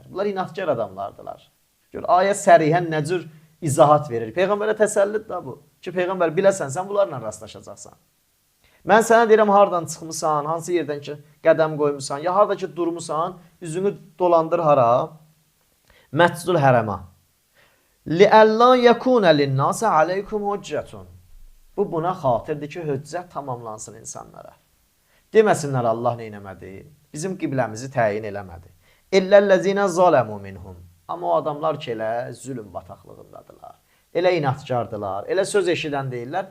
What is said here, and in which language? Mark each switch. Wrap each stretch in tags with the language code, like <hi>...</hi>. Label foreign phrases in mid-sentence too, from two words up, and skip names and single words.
<az>Bunlar inadkar adamlardılar. Gör, ayə sərihən nə cür izahat verir. Peyğəmbərə təsəllidir da bu. Ki, Peyğəmbər biləsən, sən bunlarla rastlaşacaqsan. Mən sənə deyirəm, hardan çıxmısan, hansı yerdən ki qədəm qoymusan, ya harada ki durmusan, üzünü dolandır hara? Məscidül Hərəmə.</az> <ar>لِأَلَّا يَكُونَ لِلنَّاسَ عَلَيْكُمْ هُجَّةٌ.</ar> <az>Bu buna xatirdir ki, hüccət tamamlansın insanlara. Deməsinlər Allah neynəmədi, bizim qibləmizi təyin eləmədi.</az> <ar>إلا الذين ظلموا منهم.</ar> <az>Amma o adamlar ki, elə zülm bataqlığındadılar, elə inatkardılar, elə söz eşidən deyirlər.</az>